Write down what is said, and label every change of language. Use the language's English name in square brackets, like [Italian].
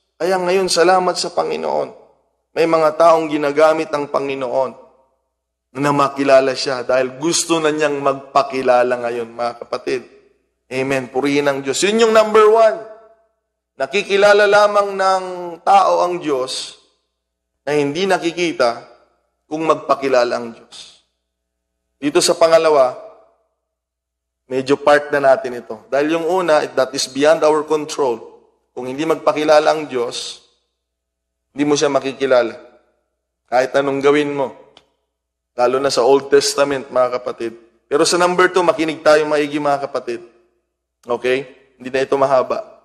[Filipino] Kaya ngayon, salamat sa Panginoon. May mga taong ginagamit ang Panginoon na makilala siya dahil gusto na niyang magpakilala ngayon, mga kapatid. Amen. Purihin ang Diyos. Yun yung number 1. Nakikilala lamang ng tao ang Diyos na hindi nakikita kung magpakilala ang Diyos. Dito sa pangalawa, medyo part na natin ito. Dahil yung una, [English] that is beyond our control. [Filipino] Kung hindi magpakilala ang Diyos, hindi mo siya makikilala. Kahit anong gawin mo. Lalo na sa Old Testament, mga kapatid. Pero sa number 2, makinig tayo maigi, mga kapatid. Okay? Hindi na ito mahaba.